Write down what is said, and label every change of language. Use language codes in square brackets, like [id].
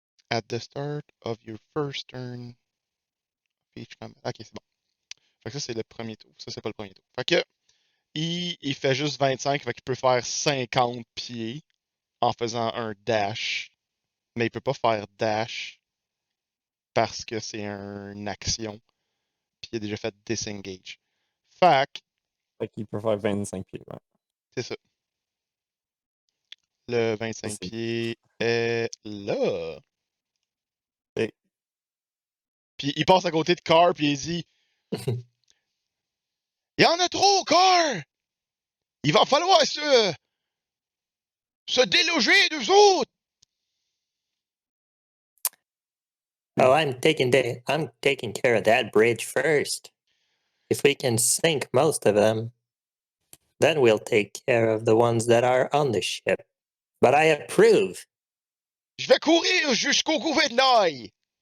[en] At the start of your first turn... [fr] Ok, c'est bon. Fait que ça, c'est le premier tour. Ça, c'est pas le premier tour. Fait que, il fait juste 25, fait qu'il peut faire 50 pieds en faisant un dash. Mais il peut pas faire dash parce que c'est une action. Puis il a déjà fait disengage. Fait qu'il peut faire 25 pieds, ouais. C'est ça. Le 25 pieds est là. Et... Puis il passe à côté de Carr, puis il dit il y en a trop, Carr! Il va falloir se déloger d'eux autres! [en] Oh, I'm taking care of that bridge first. If we can sink most of them, then we'll take care of the ones that are on the ship. But I approve. [fr] Je vais courir jusqu'au gouvernail!